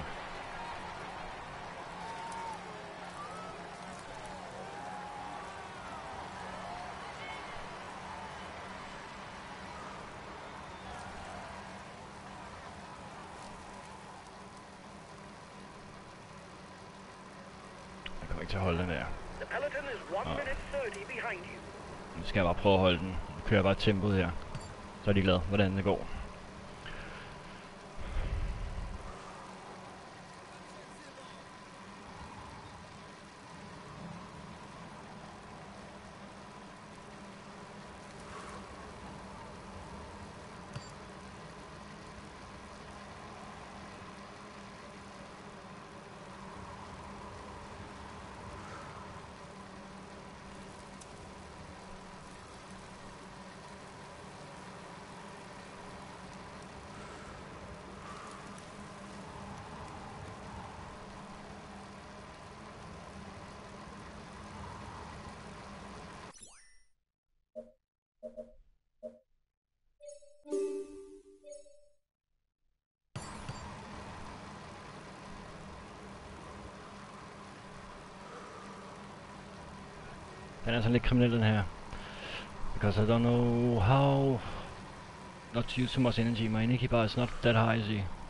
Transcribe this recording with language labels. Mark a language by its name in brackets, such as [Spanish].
[Danish] Jeg kommer ikke til at holde den der. [English] The peloton is 1 minute 30 behind you. [Danish] Nu skal jeg bare prøve at holde den. Jeg kører bare tempoet her. Så er de glade, hvordan det går. Den er sådan lidt kriminel, den her. [English] Because I don't know how not to use too much energy. My energy bar is not that high, you see.